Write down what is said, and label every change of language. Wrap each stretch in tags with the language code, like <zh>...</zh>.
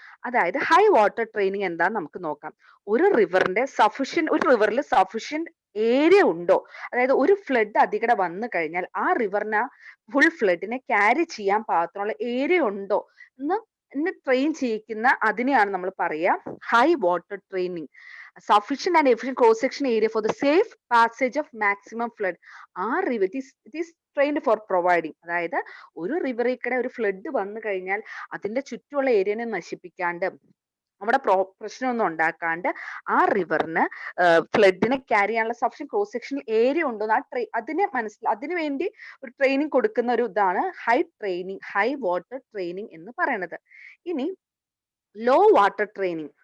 <ml>അതായത് high water training എന്താന്ന് നമുക്ക് നോക്കാം. ഒരു റിവറിൽ സഫിഷ്യന്റ് ഏരിയ ഉണ്ടോ, അതായത് ഒരു ഫ്ലഡ് അതികൂടെ വന്നു കഴിഞ്ഞാൽ ആ റിവറിന് ഫുൾ ഫ്ലഡിനെ ക്യാരി ചെയ്യാൻ പാകത്തിനുള്ള ഏരിയ ഉണ്ടോ എന്ന് ട്രെയിൻ ചെയ്യിക്കുന്ന അതിനെയാണ് നമ്മൾ പറയാ high water training.</ml> <en>Sufficient and efficient cross-section area for the safe passage of maximum flood.</en> <ml>ആ river</ml> <en>it is trained for providing.</en> <ml>അതായത് ഒരു റിവറിൽ കൂടെ ഒരു ഫ്ലഡ് വന്നു കഴിഞ്ഞാൽ അതിന്റെ ചുറ്റുമുള്ള ഏരിയനെ നശിപ്പിക്കാണ്ട്, അവിടെ പ്രശ്നമൊന്നും ഉണ്ടാക്കാണ്ട് ആ റിവറിന് ഫ്ലഡിനെ ക്യാരി ചെയ്യാനുള്ള സഫിഷ്യന്റ് ക്രോസ് സെക്ഷൻ ഏരിയ ഉണ്ടോ അതിനു വേണ്ടി ഒരു ട്രെയിനിങ് കൊടുക്കുന്ന ഒരു ഇതാണ് ഹൈ വാട്ടർ ട്രെയിനിങ് എന്ന് പറയുന്നത്. ഇനി ലോ വാട്ടർ ട്രെയിനിങ്,</ml>